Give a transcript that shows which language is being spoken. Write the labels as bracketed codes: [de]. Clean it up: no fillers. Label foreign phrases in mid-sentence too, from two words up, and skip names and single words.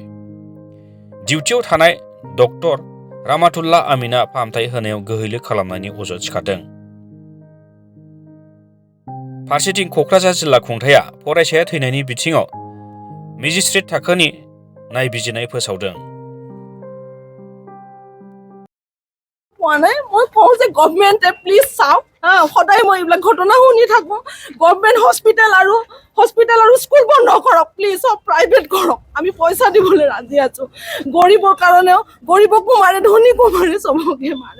[brx] डिउटियाव थानाय डक्टर रामातुल्लाह आमिना फाहामथाय होनायाव गोहैलो खालामनायनि अजद सिखारदों। फारसेथिं क'क्राझार जिल्ला खुंथाया फरायसाया थैनायनि बिथिङाव मेजिस्ट्रेट थाखोनि नायबिजिरनाय फोसावदों। [as] মই কওঁ যে গভৰ্ণমেণ্টে প্লিজ চাওক, সদায় মই এইবিলাক ঘটনা শুনি থাকোঁ। [en] government hospital [as] আৰু স্কুল বন্ধ কৰক প্লিজ, চব প্ৰাইভেট কৰক। আমি পইচা দিবলৈ ৰাজি আছোঁ। গৰীবৰ কাৰণেও, গৰীবকো মাৰে, ধনীকো মাৰে, চবকে মাৰে।